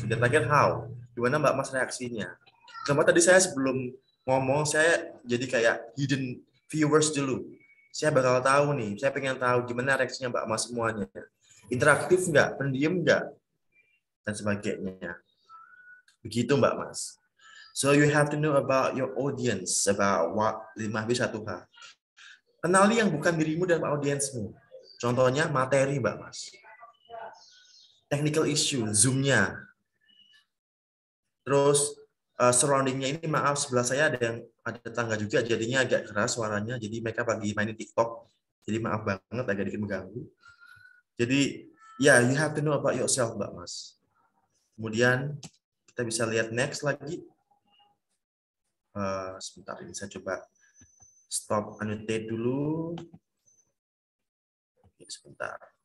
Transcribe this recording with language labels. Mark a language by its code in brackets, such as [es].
[id] Dan terakhir how, gimana Mbak Mas reaksinya. Sama tadi saya sebelum ngomong saya jadi kayak hidden viewers dulu. Saya bakal tahu nih, saya pengen tahu gimana reaksinya Mbak Mas semuanya. Interaktif nggak, pendiam nggak, dan sebagainya. Begitu Mbak Mas. [en] So you have to know about your audience, about what 5W1H. [id] Kenali yang bukan dirimu dan audiensmu. Contohnya materi Mbak Mas. [en] Technical issue, [id] Zoom-nya. Terus surrounding-nya ini maaf sebelah saya ada tetangga juga jadinya agak keras suaranya. Jadi mereka lagi mainin TikTok. Jadi maaf banget agak dikit mengganggu. Jadi ya [en] you have to know about yourself Mbak Mas. [id] Kemudian kita bisa lihat next lagi. Sebentar ini saya coba stop annotate dulu. Oke, sebentar.